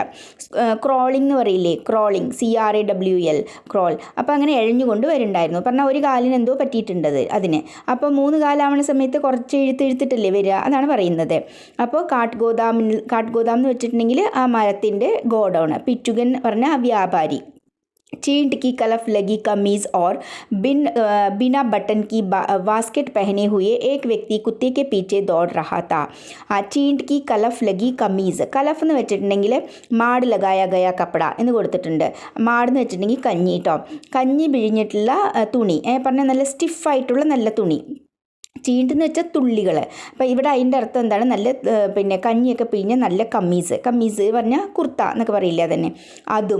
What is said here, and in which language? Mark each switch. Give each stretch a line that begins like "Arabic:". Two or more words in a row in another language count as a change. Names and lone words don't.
Malayalam: ക്രോളിംഗ് എന്ന് പറയില്ലേ, ക്രോളിംഗ്, CRAWL, ക്രോൾ. അപ്പോൾ അങ്ങനെ എഴഞ്ഞുകൊണ്ട് വരുന്നുണ്ടായിരുന്നു. പറഞ്ഞാൽ ഒരു കാലിന് എന്തോ പറ്റിയിട്ടുണ്ടത് അതിന്. അപ്പോൾ 3 കാലാവണ സമയത്ത് കുറച്ച് ഇഴുത്തിട്ടല്ലേ വരിക, അതാണ് പറയുന്നത്. അപ്പോൾ
Hindi: काठ गोदाम
Malayalam: എന്ന് വെച്ചിട്ടുണ്ടെങ്കിൽ ആ മരത്തിൻ്റെ ഗോഡൗൺ. പിച്ചുകൻ പറഞ്ഞ ആ വ്യാപാരി.
Hindi: चींट की कलफ लगी कमीज़ और बिना बटन की वास्केट पहने हुए एक व्यक्ति कुत्ते के पीछे दौड़ रहा था. चींट की कलफ लगी कमीज़,
Malayalam: കലഫ് എന്ന് വെച്ചിട്ടുണ്ടെങ്കിൽ
Hindi: माड़ लगाया गया कपड़ा
Malayalam: എന്ന് കൊടുത്തിട്ടുണ്ട്. മാടെന്ന് വെച്ചിട്ടുണ്ടെങ്കിൽ കഞ്ഞി കേട്ടോ, കഞ്ഞി പിഴിഞ്ഞിട്ടുള്ള തുണി, പറഞ്ഞാൽ നല്ല സ്റ്റിഫായിട്ടുള്ള നല്ല തുണി. ചീണ്ടെന്ന് വെച്ചാൽ തുള്ളികൾ. അപ്പോൾ ഇവിടെ അതിൻ്റെ അർത്ഥം എന്താണ്? നല്ല പിന്നെ കഞ്ഞിയൊക്കെ പിഴിഞ്ഞ നല്ല കമ്മീസ് പറഞ്ഞാൽ കുർത്ത എന്നൊക്കെ പറയില്ല തന്നെ, അതും.